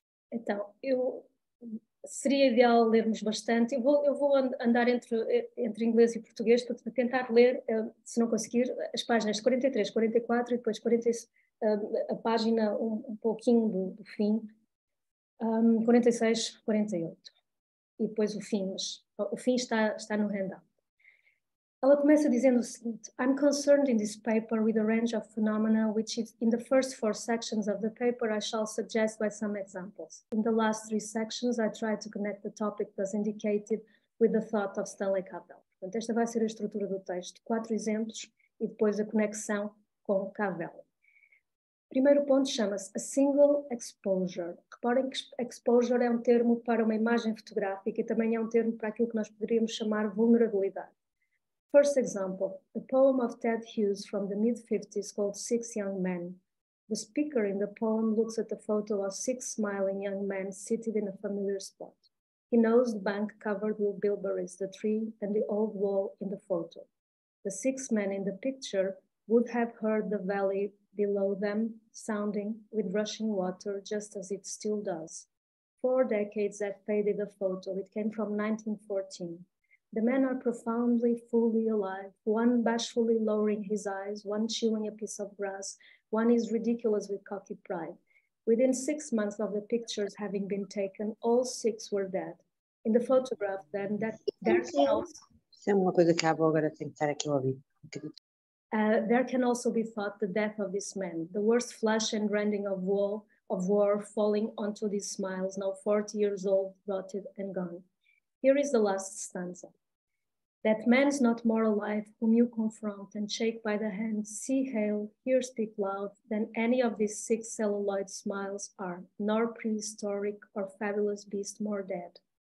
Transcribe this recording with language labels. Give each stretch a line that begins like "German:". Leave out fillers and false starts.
Portuguese: Então, seria ideal lermos bastante. Eu vou andar entre inglês e português para tentar ler, se não conseguir, as páginas 43, 44 e depois 46, a página um pouquinho do fim, 46, 48. E depois o fim, mas o fim está no handout. Ela começa dizendo o seguinte:
English: I'm concerned in this paper with a range of phenomena which in the first 4 sections of the paper I shall suggest by some examples. In the last 3 sections I try to connect the topic thus indicated with the thought of Stanley Cavell.
Portuguese: Portanto, esta vai ser a estrutura do texto. 4 exemplos e depois a conexão com Cavell. O primeiro ponto chama-se
English: a single exposure.
Portuguese: Reparem que exposure é um termo para uma imagem fotográfica e também é um termo para aquilo que nós poderíamos chamar vulnerabilidade.
English: First example, a poem of Ted Hughes from the mid-50s called 6 Young Men. The speaker in the poem looks at a photo of 6 smiling young men seated in a familiar spot. He knows the bank covered with bilberries, the tree, and the old wall in the photo. The 6 men in the picture would have heard the valley below them sounding with rushing water just as it still does. 4 decades have faded the photo. It came from 1914. The men are profoundly, fully alive, one bashfully lowering his eyes, one chewing a piece of grass, one is ridiculous with cocky pride. Within 6 months of the pictures having been taken, all 6 were dead. In the photograph, then, that there can also...
Portuguese: Isso é uma coisa que a avó agora tem que estar aqui a ouvir.
English: There can also be thought the death of this man, the worst flash and rending of war falling onto these smiles, now 40 years old, rotted and gone. Here is the last stanza. That man is not more alive whom you confront and shake by the hand, see, hail, hear, speak loud, than any of these 6 celluloid smiles are, nor prehistoric or fabulous beast more dead.